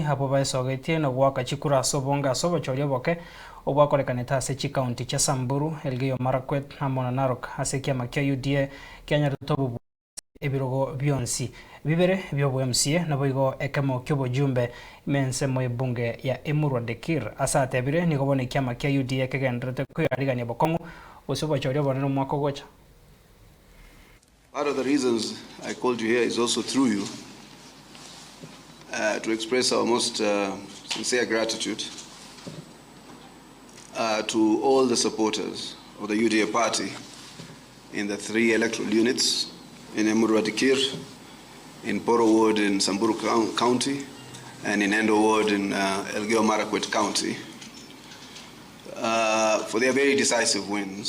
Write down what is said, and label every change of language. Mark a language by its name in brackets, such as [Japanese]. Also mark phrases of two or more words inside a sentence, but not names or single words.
[Gusii] hapo baesogetie no gwaka chikura sobonga Obochori Oboke obwakorekaneta ase chikaunti cha Samburu Elgeyo Marakwet hamwe na Narok ase kiama kia UDA Kenya rutobu ebirogo byonsi bibere byobo MCA nabo igo ekemo ky'obojumbe mensemo ebunge ya Emurwadekir asate abire nigo bone kiama kia UDA kegendrete kuyarigania bokongo Obochori Oboke no mwako gocha. [English] Part of the reasons I called you here is also through you to express our most sincere gratitude to all the supporters of the UDA party in the 3 electoral units in Emurwadekir, in Poro Ward in Samburu County, and in Endo Ward in Elgeyo Marakwet County for their very decisive wins.